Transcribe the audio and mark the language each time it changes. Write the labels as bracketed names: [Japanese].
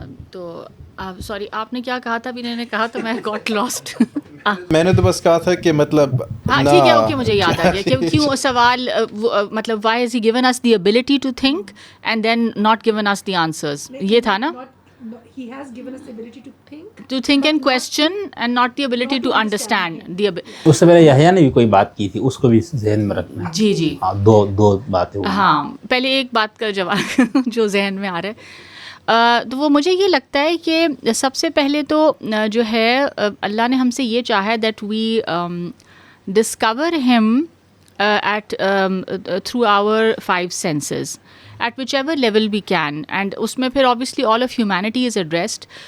[Urdu] تو سوری آپ نے کیا کہا تھا؟ ابھی میں نے کہا تو میں [English] Got lost. [Urdu] میں نے تو بس کہا تھا کہ مطلب ہاں ٹھیک ہے اوکے, مجھے یاد آ گیا کہ کیوں سوال مطلب [English] why has he given us the ability to think and then not given us the answers, [Urdu] یہ تھا نا. [English] He has given us the ability to think and question and not the ability to understand. [Urdu] اس سے پہلے یحییٰ نے بھی کوئی بات کی تھی, اس کو بھی ذہن میں رکھنا ہے. جی ہاں دو باتیں. ہاں پہلے ایک بات کا جواب جو ذہن میں آ رہا ہے, تو وہ مجھے یہ لگتا ہے کہ سب سے پہلے تو جو ہے اللہ نے ہم سے یہ چاہا ہے [English] that we discover him at through our 5 senses at whichever level we can, and [Urdu] اس میں پھر [English] obviously all of humanity is addressed.